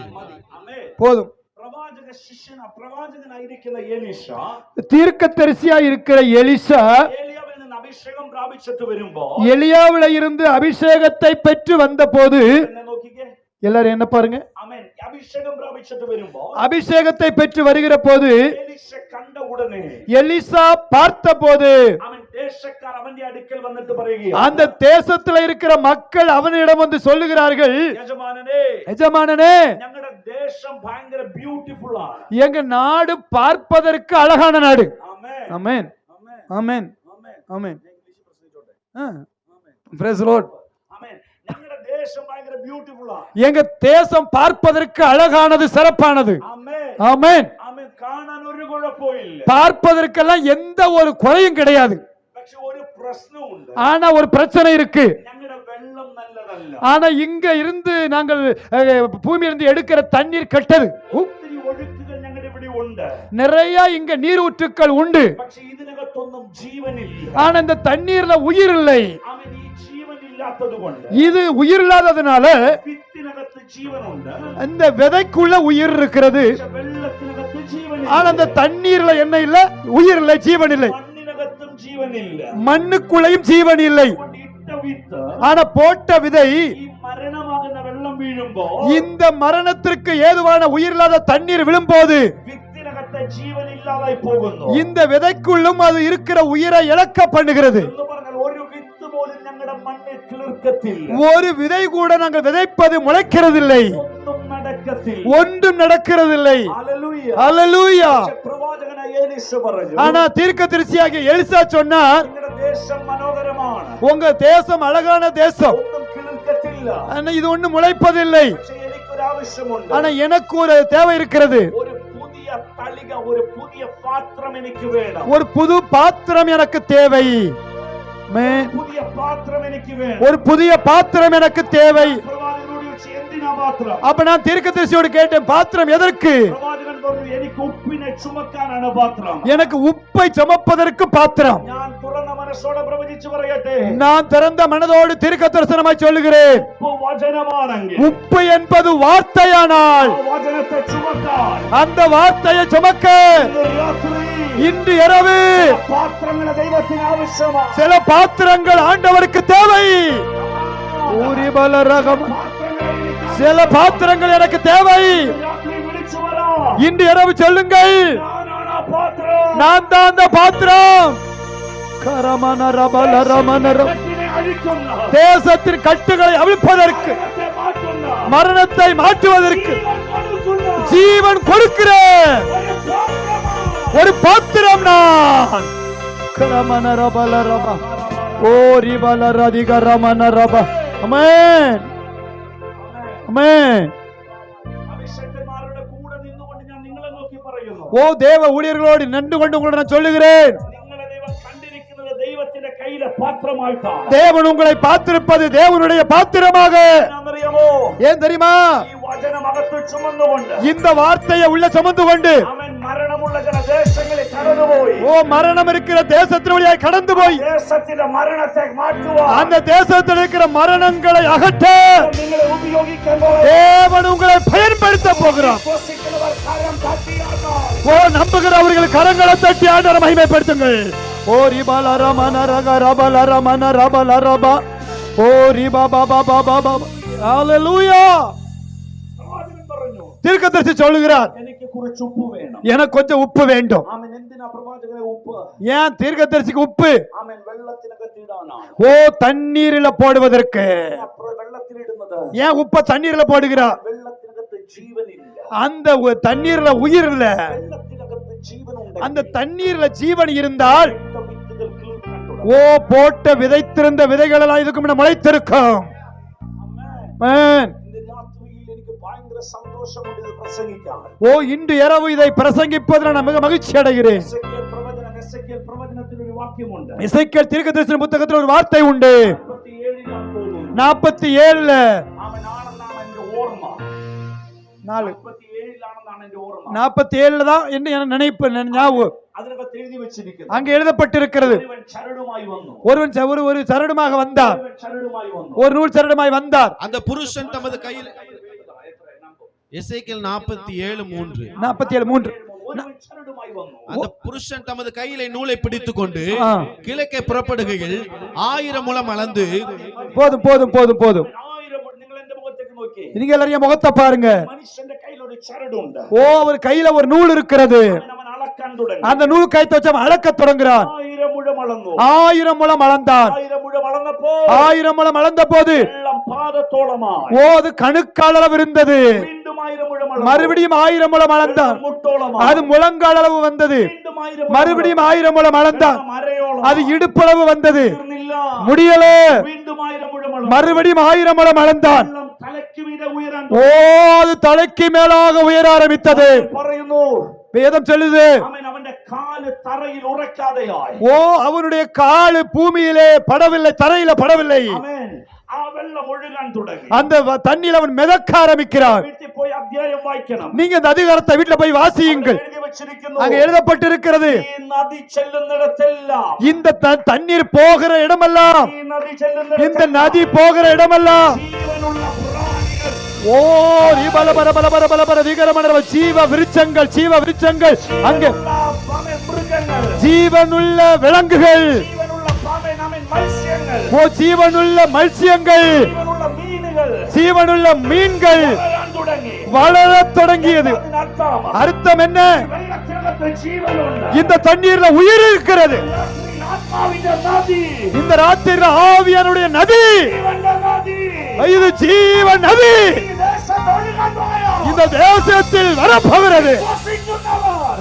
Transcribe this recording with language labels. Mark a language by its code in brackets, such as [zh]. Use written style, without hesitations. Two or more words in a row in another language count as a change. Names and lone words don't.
[ta] போதும். [ml] പ്രവാചക ശിഷ്യൻ പ്രവാചകനായിരിക്കുന്ന എലീശാ, [ta] தீர்க்கதரிசியா இருக்கிற எலிசா [ml] ഏലിയാവിൽ നിന്ന് അഭിഷേകം പ്രാപിച്ചിട്ട് വരുമ്പോ, [ta] எலியாவில இருந்து அபிஷேகத்தை பெற்று வந்த போது, [ml] എന്നെ നോക്കിക്കേ, [ta] எல்லாரும் என்ன பாருங்க, [ml] ആമേൻ, അഭിഷേകം പ്രാപിച്ചിട്ട് വരുമ്പോ, [ta] அபிஷேகத்தை பெற்று வருகிற போது [ml] എലീശ കണ്ട ഉടനെ, [ta] எலிசா பார்த்த போது, [ml] അവൻ ദേശക്കാർ അവന്റെ അടുക്കൽ വന്നിട്ട് പറയുകയാണ്, [ta] அந்த தேசத்துல இருக்கிற மக்கள் அவனிடம் வந்து சொல்லுகிறார்கள், [ml] യജമാനനേ, [ta] எஜமானனே, [ml] ഞങ്ങളുടെ ദേശം ഭയങ്കര ബ്യൂട്ടിഫുൾ ആണ്. [ta] எங்க நாடு பார்ப்பதற்கு அழகான நாடு. [ml] ആമേൻ, [ta] ஆமென், [ml] ആമേൻ, [ta] ஆமென், [ml] ആമേൻ. [ta] ஆமென். [ml] ഞാൻ ഇംഗ്ലീഷിൽ പ്രസംഗിച്ചോട്ടെ. [ta] ஆமென். [en] Praise the Lord. [ml] ആമേൻ. ഞങ്ങളുടെ ദേശം ഭയങ്കര ബ്യൂട്ടിഫുൾ ആണ്. [ta] எங்க தேசம் பார்ப்பதற்கு அழகானது, சிறப்பானது. [ml] ആമേൻ, [ta] ஆமென். [ml] ആമേൻ. കാണാൻ ഒരു കുഴപ്പമില്ല. [ta] பார்ப்பதற்கெல்லாம் எந்த ஒரு குறையும் கிடையாது. [ml] പക്ഷെ ഒരു പ്രശ്നമുണ്ട്. [ta] ஆனா ஒரு பிரச்சனை இருக்கு. [ml] ഞങ്ങളുടെ വെള്ളം നല്ലതല്ല. [ta] ஆனா இங்க இருந்து நாங்கள் பூமியிலிருந்து எடுக்கிற தண்ணீர் கெட்டது. [ml] ഒത്തിരി ഒഴുക്കുകൾ ഞങ്ങളുടെ ഇവിടെ ഉണ്ട്. [ta] நிறைய இங்க நீரூற்றுக்கள் உண்டு. [ml] പക്ഷെ ഇതിനകത്തൊന്നും ജീവനില്ല. [ta] ஆனா இந்த தண்ணீர்ல உயிர் இல்லை. [ml] അവൻ ഈ ജീവനില്ലാത്തത് കൊണ്ട്, [ta] இது உயிர் இல்லாததுனால [ml] വിത്തിനകത്ത് ജീവനുണ്ട്, [ta] இந்த விதைக்குள்ள உயிர் இருக்கிறது. [ml] പക്ഷെ വെള്ളത്തിനകത്ത് ജീവനില്ല. [ta] ஆனா அந்த தண்ணீர்ல என்ன இல்ல? உயிர் இல்லை, ஜீவன் இல்லை. [ml] മണ്ണിനകത്തും ജീവനില്ല. [ta] மண்ணுக்குள்ளையும் ஜீவன் இல்லை. [ml] അതുകൊണ്ട് ഇട്ട വിത്ത്, [ta] ஆனா போட்ட விதை [ml] ഈ മരണമാകുന്ന വെള്ളം വീഴുമ്പോ, [ta] இந்த மரணத்திற்கு ஏதுவான உயிரில்லாத தண்ணீர் விழும்போது [ml] വിത്തിനകത്തെ ജീവനില്ലാതായി പോകുന്നു. [ta] இந்த விதைக்குள்ளும் அது இருக்கிற உயிரை இழக்க பண்ணுகிறது. [ml] എന്ന് പറഞ്ഞാൽ ഒരു വിത്ത് പോലും ഞങ്ങളുടെ മണ്ണിൽ കിളിർക്കത്തില്ല. [ta] ஒரு விதை கூட நாங்கள் விதைப்பது முளைக்கிறதில்லை, [ml] ഒന്നും നടക്കത്തില്ല. [ta] ஒன்றும் நடக்கிறதில்லை. [ml] ഹല്ലേലൂയ. [ta] அல்லேலூயா. [ml] പക്ഷെ പ്രവാചകനായ എലീശ പറഞ്ഞു, [ta] ஆனா தீர்க்கதரிசியாகிய எலிசா சொன்னார், [ml] നിങ്ങളുടെ ദേശം മനോഹരമാണ്, [ta] உங்க தேசம் அழகான தேசம், [ml] ഒന്നും കിളിർക്കത്തില്ല. [ta] ஆனா இது ஒண்ணு முளைப்பதில்லை. [ml] പക്ഷെ എനിക്കൊരു ആവശ്യമുണ്ട്. [ta] ஆனா எனக்கு ஒரு தேவை இருக்கிறது. [ml] ഒരു പുതിയ തളിക, ഒരു പുതിയ പാത്രം എനിക്ക് വേണം. [ta] ஒரு புது பாத்திரம் எனக்கு தேவை. ஆமென். [ml] പുതിയ പാത്രം എനിക്ക് വേണം. [ta] ஒரு புதிய பாத்திரம் எனக்கு தேவை. [ml] പ്രവാചകനോട് ചോദിച്ചു, എന്തിനാ പാത്രം? [ta] அப்ப நான் தீர்க்கதரிசியோடு கேட்டேன், பாத்திரம் எதற்கு? [ml] പ്രവാചകൻ പറഞ്ഞു, എനിക്ക് ഉപ്പിനെ ചുമക്കാനാണ് പാത്രം. [ta] எனக்கு உப்பை சுமப்பதற்கு பாத்திரம். [ml] ഞാൻ തുറന്ന മനസ്സോടെ പ്രവചിച്ചു പറയട്ടെ, [ta] நான் திறந்த மனதோடு தீர்க்கதரிசனமாய் சொல்லுகிறேன், [ml] ഉപ്പ് വചനമാണെങ്കിൽ [ta] உப்பு என்பது வார்த்தையானால் [ml] ആ വചനത്തെ ചുമക്കാൻ [ta] அந்த வார்த்தையை சுமக்க [ml] ഇന്ന് രാത്രി [ta] இன்று இரவு [ml] പാത്രങ്ങളെ ദൈവത്തിന് ആവശ്യമാണ്. [ta] சில பாத்திரங்கள் ஆண்டவருக்கு தேவை. ஊரிபல ரகம். [ml] പാത്രങ്ങളെ എനിക്ക് [ta] சில பாத்திரங்கள் எனக்கு தேவை. [ml] രാത്രി വിളിച്ചു പറ, [ta] இன்று இரவு சொல்லுங்கள், [ml] ഞാനാണ് ആ പാത്രം. [ta] நான் தான் அந்த பாத்திரம். கரமன ரபல ரமன ர- [ml] കെട്ടിനെ അഴിക്കുന്ന, [ta] தேசத்தின் கட்டுகளை அவிழ்ப்பதற்கு, [ml] മരണത്തെ മാറ്റുന്ന, [ta] மரணத்தை மாற்றுவதற்கு [ml] ജീവൻ കൊടുക്കുന്ന [ta] ஜீவன் கொடுக்கிற [ml] ഒരു പാത്രമാണ്. [ta] ஒரு பாத்திரம் நான். கரமன ரபல ரப. ஓ ரிபல ரதிக ரமன ரப. ஆமென். ஆமென். [ml] അഭിഷേകന്മാരുടെ കൂടെ നിന്നുകൊണ്ട് ഞാൻ നിങ്ങളെ നോക്കി പറയുന്നു, [ta] ஓ தேவ ஊழியர்களோடு நின்று கொண்டு உங்களை நான் சொல்லுகிறேன், [ml] നിങ്ങളെ ദൈവം കണ്ടിരിക്കുന്നത് ദൈവത്തിന്റെ കയ്യിലെ പാത്രമായിട്ടാണ്. [ta] தேவன் உங்களை பார்த்திருப்பது தேவனுடைய பாத்திரமாக. [ml] എന്നറിയാമോ, [ta] ஏன் தெரியுமா? [ml] ഈ വചനം അകത്ത് ചുമന്നുകൊണ്ട് [ta] இந்த வார்த்தையை உள்ள சுமந்து கொண்டு [ml] അവൻ മരണമുള്ള ചില ദേശങ്ങളിൽ കടന്നുപോയി. [ta] ஓ மரணம் இருக்கிற தேசத்தின் வழியாய் கடந்து போய் [ml] ദേശത്തിന്റെ മരണത്തെ മാറ്റുവാൻ [ta] அந்த தேசத்தில் இருக்கிற மரணங்களை அகற்ற [ml] നിങ്ങളെ ഉപയോഗിക്കാൻ പോകുന്നു. [ta] தேவன் உங்களை பயன்படுத்த போகிறார். [ml] വിശ്വസിക്കുന്നവർ കരം തട്ടിയാകാം. [ta] ஓ நம்புகிறவர்கள் கரங்களை தட்டி ஆண்டவரை மகிமைப்படுத்துங்கள். ஓ ரிபல ரமன ரக ரபல ரமன ரபல ரப. ഓ റിബാ ബാബാ ബാബാ ബാബா ஹalleluya. [ml] പ്രവാചകൻ പറഞ്ഞു, [ta] தீர்க்கதரிசி சொல்லுகிறார், [ml] എനിക്ക് കുറച്ച് ഉപ്പ് വേണം. [ta] எனக்கு கொஞ்சம் உப்பு வேண்டும். [ml] ആമേൻ. എന്തിനാ പ്രവാചകനെ ഉപ്പ്? [ta] ஏன் தீர்க்கதரிசிக்கு உப்பு? [ml] ആമേൻ. വെള്ളത്തിനകത്ത് ഇടാനാണ്. [ta] ஓ தண்ணீரில போடுவதற்கு. [ml] വെള്ളത്തിലിടുന്നത് [ta] ஏன் உப்ப தண்ணீர்ல போடுகிறார்? [ml] വെള്ളത്തിനകത്ത് ജീവനില്ല. [ta] அந்த தண்ணீர்ல உயிர் இல்ல. [ml] വെള്ളത്തിനകത്ത് ജീവനുണ്ട്. [ta] அந்த தண்ணீர்ல ஜீவன் இருந்தால் [ml] വിത്തുകൾ കിളുക്കാൻ [ta] ஓ போட்ட விதைத்திருந்த விதைகள் எல்லாம் இதுக்கு முன்ன முளைத்திருக்கும். ஆமென். [ml] ഇന്ന് രാത്രിയിൽ എനിക്ക് ഭയങ്കര സന്തോഷമുണ്ട് ഇത് പ്രസംഗിക്കാൻ. [ta] ஓ இன்று இரவு இதை பிரசங்கிப்பதில் நான் மிக மகிழ்ச்சி அடைகிறேன். [ml] എസെക്കിയേൽ പ്രവചനത്തിൽ ഒരു വാക്യമുണ്ട്. [ta] எசேக்கியேல் தீர்க்கதரிசன புத்தகத்தில் ஒரு வார்த்தை உண்டு. [ml] 47 തോന്നുന്നു. 47 ആണെന്നാണ് എന്റെ ഓർമ്മ. 47 എന്റെ ഓർമ്മ. [ta] 47 தான் என்று என நினைப்பு ஞாபகம் [ml] അതിനകത്ത് എഴുതി വെച്ചിരിക്കുന്നു. [ta] அங்கே எழுதப்பட்டிருக்கிறது. [ml] ഒരുവൻ ചരടുമായി വന്നു. [ta] ஒரு சரடுமாக வந்தார். [ml] ഒരുവൻ ചരടുമായി വന്നു. [ta] ஒரு நூல் சரடுமாய் வந்தார். அந்த புருஷன் தமது கையில் எசேக்கியேல் 47:3 47:3 [ml] ഒരുവൻ ചരടുമായി വന്നു. [ta] அந்த புருஷன் தமது கையிலே நூலை பிடித்துக்கொண்டு கிழக்கே புறப்படுகையில் 1000 முழம் அளந்து போதும் போதும் போதும் போதும். [ml] 1000 നിങ്ങൾ എന്റെ മുഖത്തേക്ക് നോക്കി. [ta] நீங்க எல்லாரும் முகத்தை பாருங்க. [ml] മനുഷ്യന്റെ കയ്യിൽ ഒരു ചരടുണ്ട്. [ta] ஓ அவர் கையில ஒரு நூல் இருக்கிறது. [ml] അവൻ അളക്കാൻ തുടങ്ങി. [ta] அந்த நூல் கைத்து வச்சு அளக்க தொடங்குறான். [ml] 1000 മുഴം അളന്നു. [ta] 1000 முழம் அளந்தான். [ml] 1000 മുഴം അളന്നപ്പോൾ [ta] 1000 முழம் அளந்த போது [ml] വെള്ളം പാദത്തോളമായി. [ta] ஓ அது கணுக்கால் அளவு இருந்தது. [ml] വീണ്ടും 1000 മുഴം അളന്നു. [ta] மறுபடியும் 1000 முழம் அளந்தான். [ml] മുട്ടോളമായി. [ta] அது முழங்கால் அளவு வந்தது. [ml] വീണ്ടും 1000 [ta] மறுபடியும் 1000 முழம் அளந்தான். [ml] മരയോളം. [ta] அது இடுப்பளவு வந்தது. [ml] തീർന്നില്ല. [ta] முடியல. [ml] വീണ്ടും 1000 മുഴം അളന്നു. [ta] மறுபடியும் 1000 முழம் அளந்தான். [ml] വെള്ളം തലയ്ക്ക് മീതെ ഉയരാൻ [ta] ஓ அது தலைக்கு மேலாக உயர ஆரம்பித்தது. [ml] പറയുന്നു. [ta] வேதம் சொல்லுது, [ml] അവൻ അവന്റെ കാല് തറയിൽ ഉറക്കാതെയായി. [ta] ஓ அவனுடைய கால் பூமியிலே படவில்லை, தரையில படவில்லை. [ml] ആമേൻ. ആ വെള്ളം ഒഴുകാൻ തുടങ്ങി. [ta] அந்த தண்ணியில் அவன் மிதக்க ஆரம்பிக்கிறான். [ml] വീട്ടിൽ പോയി അധ്യായം വായിക്കണം. [ta] நீங்க இந்த அதிகாரத்தை வீட்டுல போய் வாசியுங்கள். [ml] എഴുതി വെച്ചിരിക്കുന്നു. [ta] அங்க எழுதப்பட்டிருக்கிறது, [ml] ഈ നദി ചെല്ലുന്നിടത്തെല്ലാം, [ta] இந்த தண்ணீர் போகிற இடமெல்லாம், [ml] ഈ നദി [ta] இந்த [ml] ചെല്ലുന്നിടത്തെല്ലാം [ta] நதி போகிற இடமெல்லாம், [ml] ജീവനുള്ള പ്രാണികൾ, [ta] ஓ பல பல பல பல பல பல விகரமன ஜீவ விருட்சங்கள், ஜீவ விருட்சங்கள், அங்கே [ml] മൃഗങ്ങൾ, [ta] ஜீவனுள்ள விலங்குகள், [ml] ജീവനുള്ള മത്സ്യങ്ങൾ, [ta] ஓ ஜீவனுள்ள மத்ஸ்யங்கள், [ml] ജീവനുള്ള മീനുകൾ [ta] ஜீவனுள்ள மீன்கள் [ml] വളരാൻ തുടങ്ങി. [ta] வளரத் தொடங்கியது. [ml] അതിനർത്ഥം [ta] அர்த்தம் என்ன? [ml] വെള്ളത്തിനകത്ത് ജീവനുണ്ട്. [ta] இந்த தண்ணீர்ல உயிர் இருக்கிறது. [ml] ആത്മാവിന്റെ നദി, [ta] இந்த ராத்திரில ஆவியானுடைய நதி, [ml] ജീവന്റെ നദി [ta] இது ஜீவ நதி [ml] ഈ ദേശത്ത് ഒഴുകാൻ പോയോ? [ta] இந்த தேசத்தில் வரப்போகிறது. [ml] വിശ്വസിക്കുന്നവർ